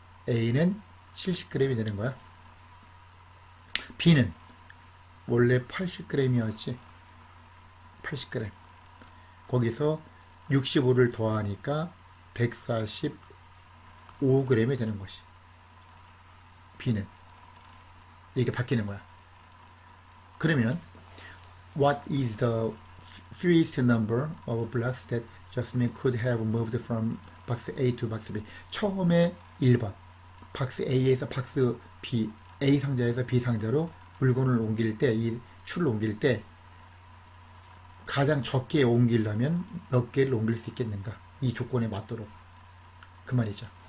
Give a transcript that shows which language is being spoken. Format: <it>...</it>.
<ko>A는 70g이 되는 거야. B는 원래 80g이었지. 80g. 거기서 65를 더하니까 145g이 되는 것이. B는 이게 바뀌는 거야. 그러면</ko> <en>what is the fewest number of blocks that Jasmine could have moved from box A to box B?</en> <ko>처음에 1번 박스 A에서 박스 B, A 상자에서 B 상자로 물건을 옮길 때, 이 추를 옮길 때 가장 적게 옮기려면 몇 개를 옮길 수 있겠는가? 이 조건에 맞도록. 그 말이죠.</ko>